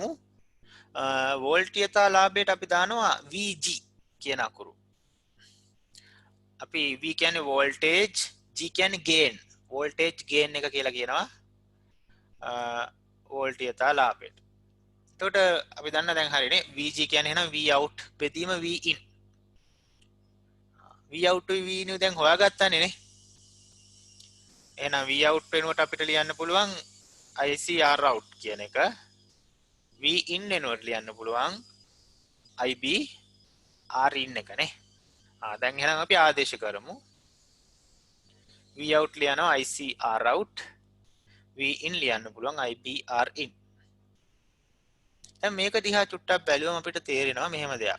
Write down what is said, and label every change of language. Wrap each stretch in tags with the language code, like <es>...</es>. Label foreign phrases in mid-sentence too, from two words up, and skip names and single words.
<si>වෝල්ටීයතා ලාභයට අපි දානවා Vg කියන අකුරු. අපි V කියන්නේ වෝල්ටේජ්, G කියන්නේ ගේන්. වෝල්ටේජ් ගේන් එක කියලා කියනවා වෝල්ටීයතා ලාභයට. එතකොට අපි දන්න දැන් හරිනේ Vg කියන්නේ එහෙනම් V out බෙදීම V in. V out V in දැන් හොයාගත්තානේ නේ. එහෙනම් V out වෙනුවට අපිට ලියන්න පුළුවන් IC R out කියන එක. V in වෙනුවට ලියන්න පුළුවන් IB R in එක නේ. දැන් එහෙනම් අපි ආදේශ කරමු. V out ලියනවා IC R out. V in ලියන්න පුළුවන් IB R in. දැන් මේක දිහා චුට්ටක් බැලුවම අපිට තේරෙනවා මෙහෙම දෙයක්.</si>